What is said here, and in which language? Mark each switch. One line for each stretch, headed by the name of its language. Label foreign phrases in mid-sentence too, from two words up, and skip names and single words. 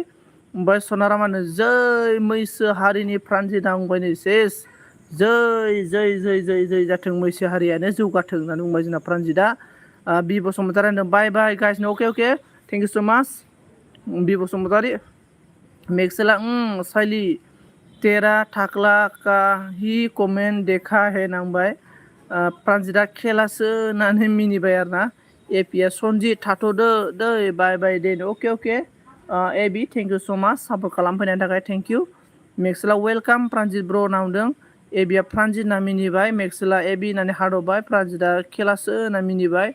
Bodo: ओमफ्राय सनारामानो जै मैसो हारिनि प्रानजित बुंबाय सेस जै जै जै जै जै जाथों मैसो हारियानो जौगाथों होननानै बुंबाय जोंना प्रानजितआ। बि बसुमतारि होनदों
English: bye bye guys okay okay thank you so much
Bodo: बि बसुमतारि। मेक्सेला साइलि
Hindi: तेरा थाख्ला का ही कमेन्ट देखा है
Bodo: नांबाय प्रानजितआ खेलासो होननानै मिनिबाय आरो ना। एपिया सनजित थाथ'दो दै
English: bye bye
Bodo: दे अके अके एबि
English: thank you so much
Bodo: सापर्ट खालामफैनायनि थाखाय थेंक इउ। मेक्सेला वेलकाम प्रानजित ब्र' होनना बुंदों। एबिया प्रानजित होनना मिनिबाय मेक्सेला एबि होननानै हादरबाय प्रानजितआ खेलासो होनना मिनिबाय।